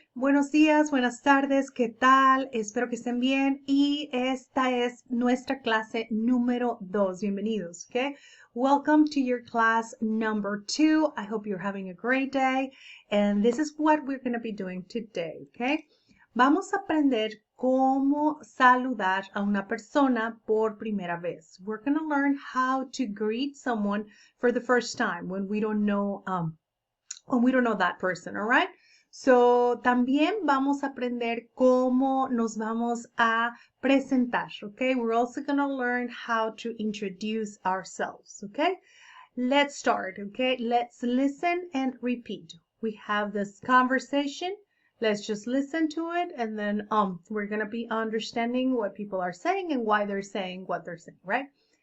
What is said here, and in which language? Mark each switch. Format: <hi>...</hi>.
<es>Buenos días, buenas tardes, ¿qué tal? Espero que estén bien y esta es nuestra clase número 2. Bienvenidos,</es> <en>okay? Welcome to your class number 2. I hope you're having a great day and this is what we're going to be doing today, okay?</en> <es>Vamos a aprender cómo saludar a una persona por primera vez.</es> <en>We're going to learn how to greet someone for the first time when we don't know that person, all right?</en> <es>So, también vamos a aprender cómo nos vamos a presentar, okay?</es> <en>We're also going to learn how to introduce ourselves, okay? Let's start, okay? Let's listen and repeat. We have this conversation. Let's just listen to it and then we're going to be understanding what people are saying and why they're saying what they're saying, right?</en>